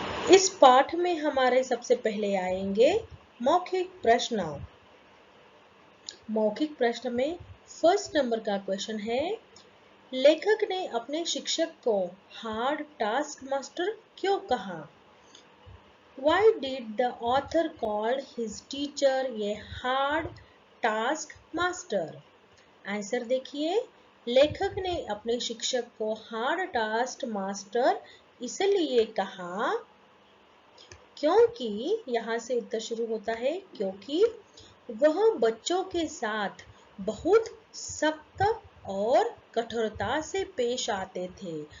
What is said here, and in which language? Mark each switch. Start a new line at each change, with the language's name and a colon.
Hindi: इस पाठ में हमारे सबसे पहले आएंगे मौखिक प्रश्न। मौखिक प्रश्न में फर्स्ट नंबर का क्वेश्चन है, लेखक ने अपने शिक्षक को हार्ड टास्क मास्टर क्यों कहा?
English: Why did the author call his teacher a hard task master?
Hindi: Answer देखिए, लेखक ने अपने शिक्षक को हार्ड टास्क मास्टर इसलिए कहा क्योंकि यहाँ से उत्तर शुरू होता है, क्योंकि वह बच्चों के साथ बहुत सख्त और कठोरता से पेश आते थे।